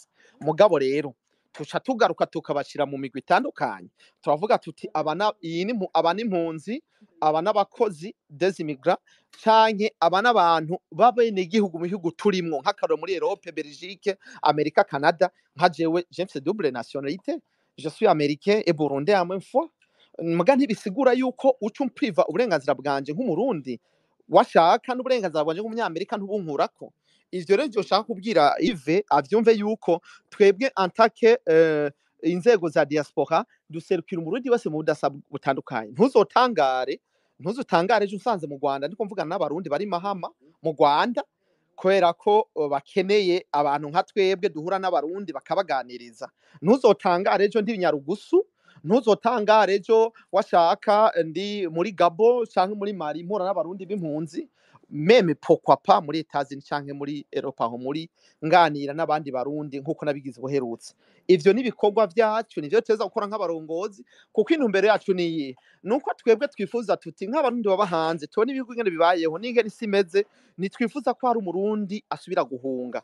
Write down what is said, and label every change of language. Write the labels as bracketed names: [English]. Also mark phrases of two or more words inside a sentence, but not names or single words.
[Rundi] Mugabo rero tuca tugaruka tukabashira mu migwi itandukanye, turavuga tuti abana impunzi, abana abakozi [French] des immigrants [Rundi] canke abana abantu babene igihugu mu bihugu turimwo nk'akarorero muri Europe, Belgique, Amerika, Canada. Nka jewe [French] James double nationalité, je suis américain et burundais en même fois. [Rundi] Muga ntibisigura yuko uca umpriva uburenganzira bwanje nk'umurundi washaka n'uburenganzira bwanje nk'umunyamerika ntubunkurako. Ivyo rero byo shaka kubwira Yves avyumve yuko twebwe antake inzego za diaspora duserukira umurundi wese mu budasa butandukanye. Ntuzotangare ejo usanze mu Rwanda ndiko mvugana n'abarundi bari Mahama mu Rwanda kubera ko bakeneye abantu nka twebwe duhura n'abarundi bakabaganiriza. Ntuzotangare ejo ndi Nyarugusu, ntuzotangare ejo washaka ndi muri Gabo canke muri Mali mpura n'abarundi b'impunzi, [French] meme pourquoi pas [Rundi] muri Etats-Unis canke muri Europa ho muri nganira n'abandi barundi nkuko nabigize buherutse. Ivyo ni bikorwa vyacu, nivyo teza gukora nk'abarongozi, kuko intumbero yacu ni nuko twebwe twifuza tuti nk'abarundi baba hanze tubone ibihugu ngene bibayeho n'ingene simeze, ni twifuza ko hari umurundi asubira guhunga.